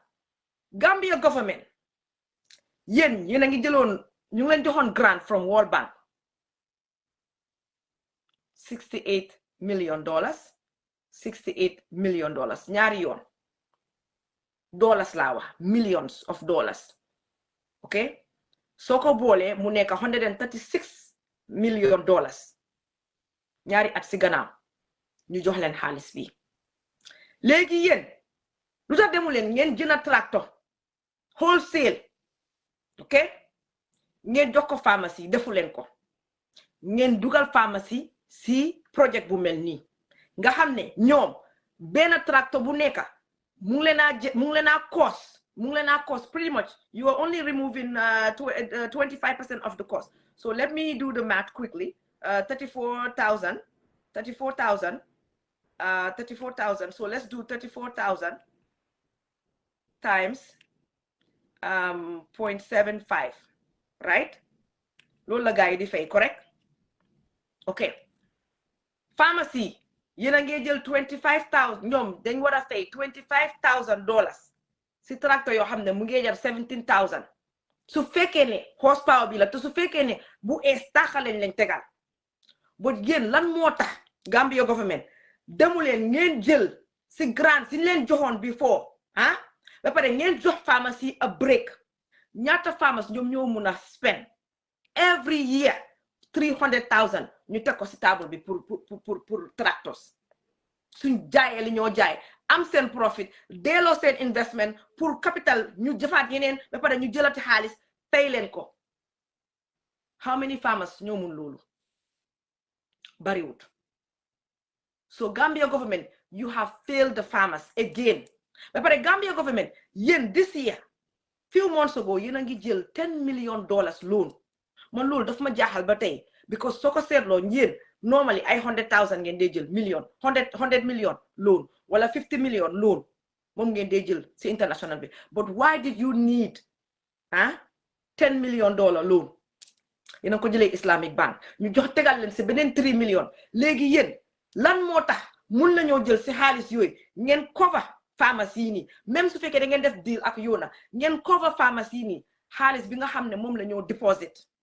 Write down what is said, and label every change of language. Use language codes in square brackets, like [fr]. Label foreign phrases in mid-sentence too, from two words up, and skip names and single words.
[wo] Gambia government yéen a ngi jëloon ñu ngi leen joxoon [en] grant from World Bank [wo] $68 million. $68 million ñaari yoon dollars laa wax, [en] millions of dollars. [wo] Okay, soo ko boolee mu nekk $136 million ñaari at si gannaaw ñu jox leen xaalis bi. Léegi yéen lu tax demu leen ngeen jënd tractor wholesale? Okay, ngeen jox ko pharmacie, defu leen ko. Ngeen dugal pharmacie si project bu mel nii nga xam ne ñoom benn tractor bu nekk mu ngi leen a [en] cost pretty much. You are only removing 25% of the cost. So let me do the math quickly. 34,000. So let's do 34,000 times 0.75, right? [wo] loolu la gars yi di fay correct ok pharmacie yéen a ngi jël 25000 ñoom dañ war a fay $25,000 si tracteur yoo xam ne mu ngi jar 17000 su fekkee ne horsepower bi la te su fekkee ne bu ees taxaleen lañ tegal ba yéen lan moo tax Gambia government demu leen ngeen jël si grant si leen joxoon before ba pare ngeen jox pharmacie [en] a break [wo] ñaata pharmacie ñoom ñoo mun a [en] spend every year [wo] 300,000 ñu teg ko si table bi pour tractors suñ jaayee li ñoo jaay am seen profit delloo seen investment pour capital ñu jëfaat yeneen ba pare ñu jëlati xaalis tey leen ko [en] how many farmers [wo] ñoo mun loolu bariwut [en] so Gambia government you have failed the farmers again [wo] ba pare Gambia government yéen [en] this year few months [wo] ago yéen a ngi jël $10 million loan man loolu daf ma jaaxal ba tey because soo ko seetloo yéen normally ay 100,000 ngeen dee jël million 100 million loan wala 50 million loan moom ngeen dee jël si international bi [en] but why did you need $10 million loan [wo] yéen a ko jëlee Islamic Bank ñu jox tegal leen si beneen 3 million léegi yéen lan moo tax mun nañoo jël si xaalis yooyu ngeen cover pharmacie nii même su fekkee da ngeen def deal ak yoona ngeen cover pharmacie nii xaalis bi nga xam ne moom la ñoo deposit